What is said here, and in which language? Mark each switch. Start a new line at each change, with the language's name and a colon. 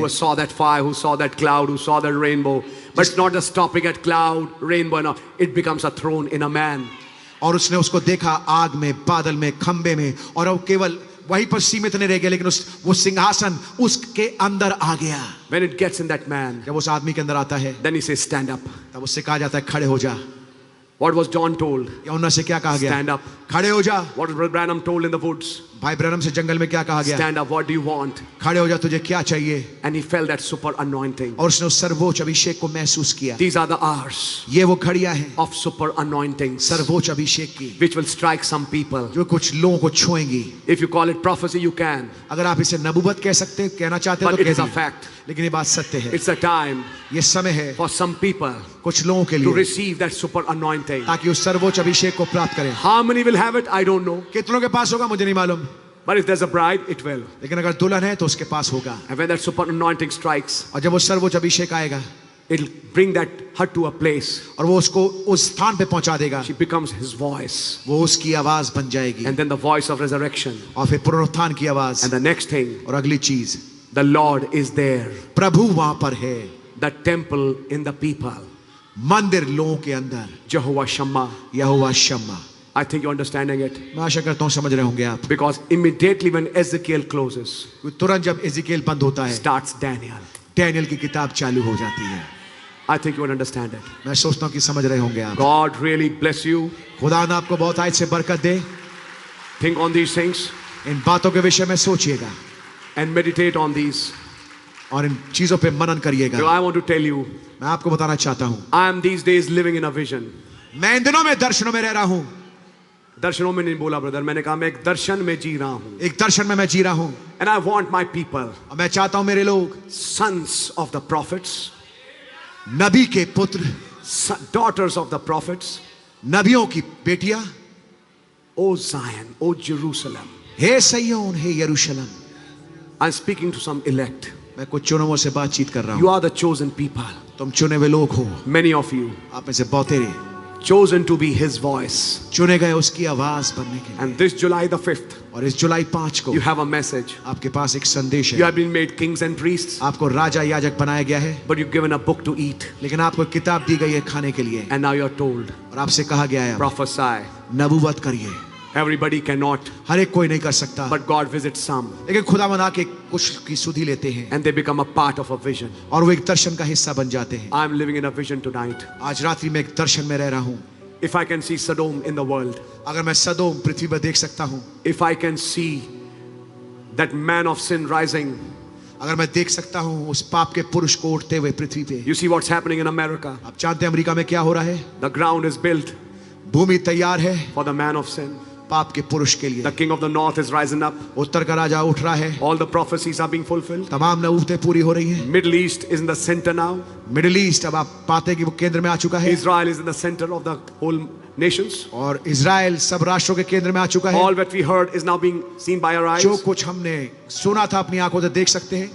English: who saw that fire, who saw that cloud, who saw that rainbow. But it's not just stopping at cloud, rainbow, no. It becomes a throne in a man.
Hindi: और उसने उसको देखा आग में, बादल में, खंबे में, और वो केवल वहीं पर सीमित नहीं रह गया, लेकिन वो सिंहासन उसके अंदर आ गया।
English: When it gets in that man,
Hindi: जब उस आदमी के अंदर आता है,
English: then he says, stand up.
Hindi: तब उससे कहा जाता है खड़े हो जा।
English: What was John told?
Hindi: यूहन्ना से क्या कहा गया?
English: Stand up.
Hindi: खड़े हो जा।
English: What was Brother Branham told in the woods?
Hindi: भाई ब्रैनम से जंगल में क्या कहा गया?
English: Stand up. What do you want?
Hindi: खड़े हो जा, तुझे क्या चाहिए?
English: And he felt that super anointing.
Hindi: और उसने उस सर्वोच्च अभिषेक को महसूस किया।
English: These are the hours
Hindi: ये वो घड़ियां हैं
English: of super anointings
Hindi: सर्वोच्च अभिषेक की,
English: which will strike some people.
Hindi: जो कुछ लोगों को छुएंगी।
English: If you call it prophecy, you can.
Hindi: अगर आप इसे नबूवत कह सकते हैं, कहना चाहते हैं
English: But
Hindi: तो
English: it is a
Hindi: कहिए।
English: fact.
Hindi: लेकिन ये बात सत्य है।
English: It's a time
Hindi: ये समय है
English: for some people
Hindi: कुछ लोगों के
English: to
Hindi: लिए
English: receive that super anointing.
Hindi: ताकि उस सर्वोच्च अभिषेक को प्राप्त करें।
English: How many will have it? I don't know.
Hindi: कितनों के पास होगा मुझे नहीं मालूम,
English: But if there's a bride, it will.
Hindi: लेकिन अगर दुल्हन है तो उसके पास होगा।
English: And when that super anointing strikes,
Hindi: और जब वो सर्वोच्च अभिषेक आएगा
English: it'll bring that her to a place.
Hindi: और वो उसको उस स्थान पे पहुंचा देगा,
English: She becomes his voice.
Hindi: वो उसकी आवाज बन जाएगी।
English: And then the voice of resurrection.
Hindi: और फिर पुनरुत्थान की आवाज।
English: And the next thing,
Hindi: और अगली चीज,
English: the Lord is there.
Hindi: प्रभु वहां पर है।
English: The temple in the people.
Hindi: मंदिर लोगों के अंदर,
English: Jehovah Shammah.
Hindi: Jehovah Shamma.
English: I think you're understanding it.
Hindi: मैं आशा करता हूँ समझ रहे होंगे आप।
English: Because immediately when Ezekiel closes,
Hindi: तुरंत जब एजिकेल बंद होता है,
English: starts Daniel.
Hindi: डैनियल की किताब चालू हो जाती है।
English: I think you will understand it.
Hindi: मैं सोचता हूँ कि समझ रहे होंगे आप।
English: God really bless you.
Hindi: खुदा ना आपको बहुत आज से बरकत दे।
English: Think on these things
Hindi: इन बातों के विषय में सोचिएगा
English: and meditate on these.
Hindi: और इन चीजों पे मनन करिएगा।
English: So I want to tell you,
Hindi: मैं आपको बताना चाहता हूँ,
English: I am these days living in a vision.
Hindi: मैं इन दिनों में दर्शनों में रह रहा हूँ। दर्शनों में नहीं बोला ब्रदर, मैंने कहा मैं एक दर्शन में जी रहा हूँ। एक दर्शन में मैं जी रहा हूँ।
English: And I want my people,
Hindi: और मैं चाहता हूँ मेरे लोग,
English: sons of the prophets,
Hindi: नबी के पुत्र,
English: daughters of the prophets,
Hindi: नबियों की बेटियां,
English: O Zion, O Jerusalem.
Hindi: हे सैयोन, हे यरूशलेम।
English: I'm speaking to some elect.
Hindi: मैं कुछ चुनावों से बातचीत कर रहा
English: You
Hindi: हूँ।
English: are the chosen people.
Hindi: तुम चुने हुए लोग हो।
English: Many of you
Hindi: आप में से बहुतेरे
English: chosen to be His voice.
Hindi: चुने गए उसकी आवाज बनने के लिए।
English: And this July the 5th,
Hindi: और इस जुलाई 5 को
English: you have a message.
Hindi: आपके पास एक संदेश
English: You
Hindi: है।
English: have been made kings and priests,
Hindi: आपको राजा याजक बनाया गया है,
English: but you've given a book to eat.
Hindi: लेकिन आपको किताब दी गई है खाने के लिए।
English: And now you're told,
Hindi: और आपसे कहा गया है
English: prophesy.
Hindi: नबूवत करिए।
English: Everybody cannot,
Hindi: हर एक कोई नहीं कर सकता,
English: but God visits some.
Hindi: लेकिन खुदावंद आके कुछ की सुधि लेते हैं
English: And they become a part of a vision.
Hindi: और वो एक दर्शन का हिस्सा बन जाते हैं।
English: I'm living in a vision tonight.
Hindi: आज रात्रि में एक दर्शन में रह रहा हूँ।
English: If I can see Sodom in the world,
Hindi: अगर मैं सदोम पृथ्वी पर देख सकता हूँ,
English: if I can see that man of sin rising,
Hindi: अगर मैं देख सकता हूँ उस पाप के पुरुष को उठते हुए पृथ्वी पे।
English: you see what's happening in America.
Hindi: आप जानते हैं अमेरिका में क्या हो रहा है?
English: The ground is built
Hindi: भूमि तैयार है
English: for the man of sin.
Hindi: पाप के पुरुष के लिए।
English: The king of the north is rising up.
Hindi: उत्तर का राजा उठ रहा है।
English: All the prophecies are being fulfilled.
Hindi: तमाम नबूवतें पूरी हो रही हैं।
English: Middle East is in the center now.
Hindi: Middle east अब आप पाते हैं कि वो केंद्र में आ चुका है।
English: Israel is in the center of the whole nations.
Hindi: और इजराइल सब राष्ट्रों के केंद्र में आ चुका है।
English: All that we heard is now being seen by our eyes.
Hindi: जो कुछ हमने सुना था अपनी आंखों से देख सकते हैं,